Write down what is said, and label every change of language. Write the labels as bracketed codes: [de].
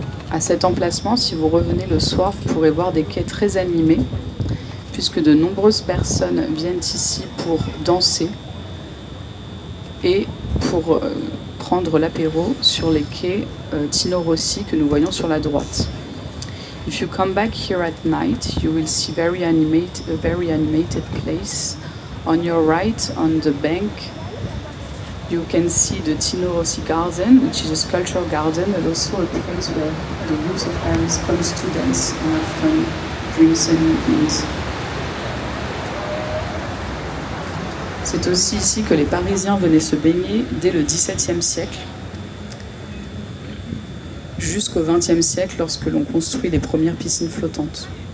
[fr] À cet emplacement, si vous revenez le soir, vous pourrez voir des quais très animés, puisque de nombreuses personnes viennent ici pour danser et pour prendre l'apéro sur les quais Tino Rossi que nous voyons sur la droite. [en] If you come back here at night, you will see a very animated place. On your right, on the bank, you can see the Tino Rossi Garden, which is a sculpture garden, and also a place where the youth of Paris comes to dance and have fun during sunny evenings. [fr] C'est aussi ici que les Parisiens venaient se baigner dès le XVIIe siècle, jusqu'au XXe siècle lorsque l'on construit les premières piscines flottantes.